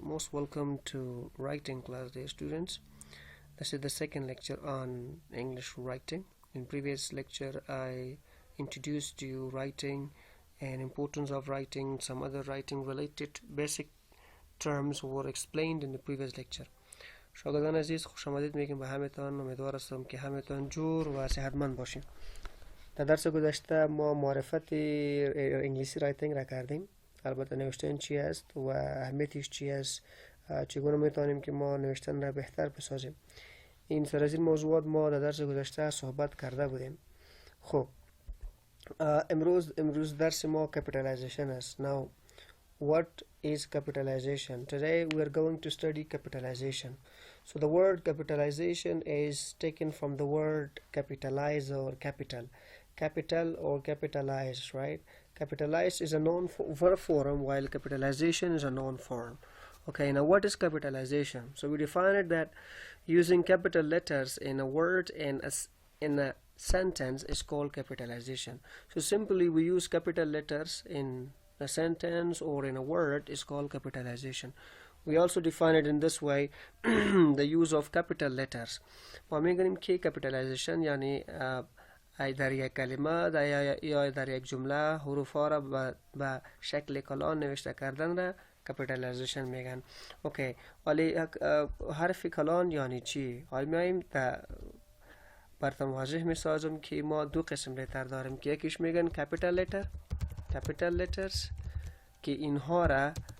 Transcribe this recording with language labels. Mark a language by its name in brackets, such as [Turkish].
[English] Most welcome to writing class, dear students. This is the second lecture on English writing. In previous lecture, I introduced you writing and importance of writing. Some other writing related basic terms were explained in the previous lecture. [Persian] شاگردان عزیز خوش آمدید میگیم به همتان. امیدوار هستم که همتان جور و صحتمند باشین. در درس گذشته ما معرفت انگلیسی رایتینگ را کردیم، البته نوشتن چی است و اهمیتش چی است، چگونه میتونیم که ما نوشتن را بهتر بسازیم. این سر از این موضوعات ما در درس گذشته صحبت کرده بودیم. خب امروز درس ما capitalization است. [English] Now what is capitalization? Today we are going to study capitalization. So the word capitalization is taken from the word capitalize or capital or capitalize, right? Capitalize is a noun verb form, while capitalization is a noun form. Okay, now what is capitalization? So we define it that using capital letters in a word and in a sentence is called capitalization. So simply we use capital letters in a sentence or in a word is called capitalization. We also define it in this way, the use of capital letters. [Persian] ما میگیم که capitalization یعنی در یک کلمه یا در یک جمله حروف ها را به شکل کلان نوشته کردن را capitalization میگن. اوکی، ولی حرف کلان یعنی چی؟ حالا میایم براتون واضح میسازم که ما دو قسم لتر داریم که یکیش میگن capital letters که اینها را